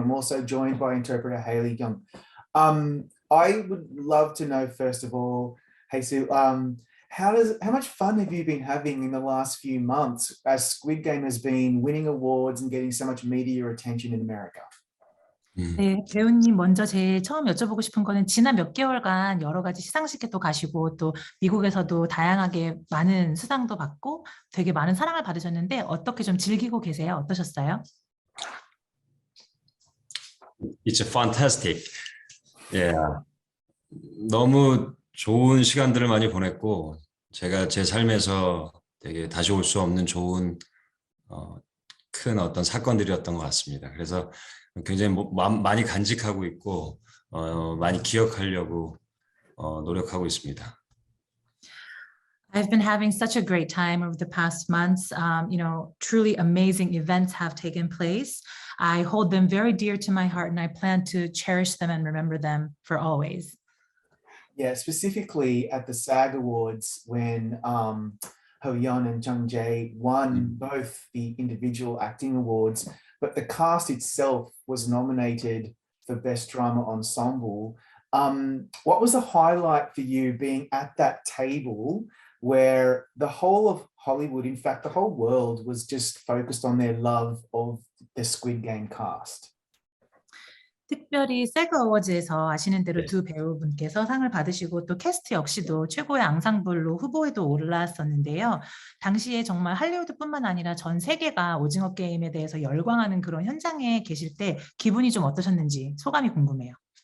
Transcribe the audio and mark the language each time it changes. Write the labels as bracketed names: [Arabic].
[English] I'm also joined by interpreter Haley Young. I would love to know, first of all, Hae-soo, how much fun have you been having in the last few months as Squid Game has been winning awards and getting so much media attention in America? [Korean] 네, 배우님 먼저 처음 여쭤보고 싶은 거는 지난 몇 개월간 여러 가지 시상식에도 가시고 또 미국에서도 다양하게 많은 수상도 받고 되게 많은 사랑을 받으셨는데 어떻게 좀 즐기고 계세요? 어떠셨어요? [English] It's fantastic. Yeah. [Korean] 너무 좋은 시간들을 많이 보냈고 제가 제 삶에서 되게 다시 올 수 없는 좋은 큰 어떤 사건들이었던 것 같습니다. 그래서 굉장히 많이 간직하고 있고 많이 기억하려고 노력하고 있습니다. [English] I've been having such a great time over the past months. Truly amazing events have taken place. I hold them very dear to my heart and I plan to cherish them and remember them for always. Yeah, specifically at the SAG Awards when Ho-yeon and Jung-jae won both the individual acting awards, but the cast itself was nominated for Best Drama Ensemble. What was the highlight for you being at that table where the whole of Hollywood, in fact, the whole world was just focused on their love of the Squid Game cast? [Korean] 특별히 세그 어워즈에서 아시는 대로 두 배우분께서 상을 받으시고 또 캐스트 역시도 최고의 앙상블로 후보에도 올랐었는데요. 당시에 정말 할리우드뿐만 아니라 전 세계가 오징어 게임에 대해서 열광하는 그런 현장에 계실 때 기분이 좀 어떠셨는지 소감이 궁금해요.